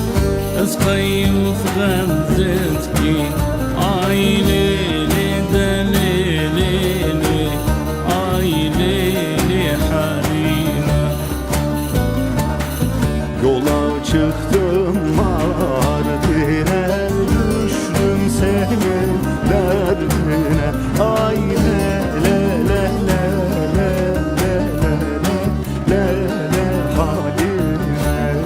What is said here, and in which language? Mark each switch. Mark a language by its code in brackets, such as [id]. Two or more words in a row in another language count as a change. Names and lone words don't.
[ar] اسقي وخبزتكي اي ليلي دليلي اي ليلي حليمه [tr] yola çıktım Mardin'e düştüm senin derdine ay le le le le le le le le halime